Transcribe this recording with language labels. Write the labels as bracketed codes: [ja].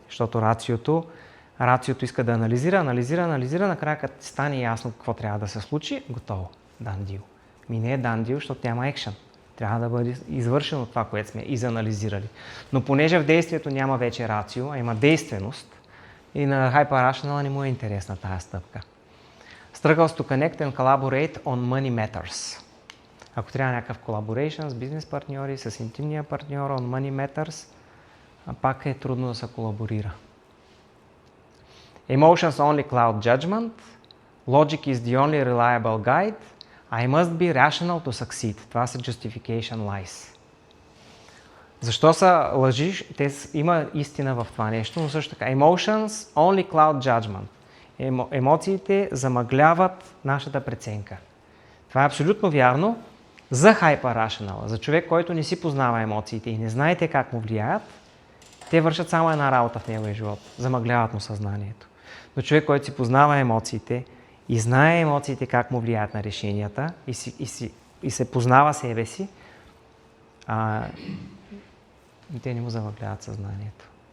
[bg] Защото рациото иска да анализира, накрая като стане ясно какво трябва да се случи, готово, [en] done deal. [bg] Не е [en] done deal, [bg] защото няма action. Трябва да бъде извършено това, което сме изанализирали. Но понеже в действието няма вече рацио, а има действеност, и на Hyper-Rational не му е интересна тази стъпка. [en] Struggles to connect and collaborate on money matters. [bg] Ако трябва някакъв collaboration с бизнес партньори, с интимния партньор [en] on money matters, [bg] пак е трудно да се колаборира. [en] Emotions only cloud judgment. Logic is the only reliable guide. I must be rational to succeed. [bg] Това са [en] justification lies. [bg] Защо са лъжи? Има истина в това нещо, но също така. [en] Emotions only cloud judgment. [bg] Емоциите замъгляват нашата преценка. Това е абсолютно вярно за Hyper-Rational. За човек, който не си познава емоциите и не знаете как му влияят, те вършат само една работа в неговия живот. Замъгляват му съзнанието. Но човек, който си познава емоциите и знае емоциите как му влияят на решенията и се познава себе си, те не му замъгляват съзнанието.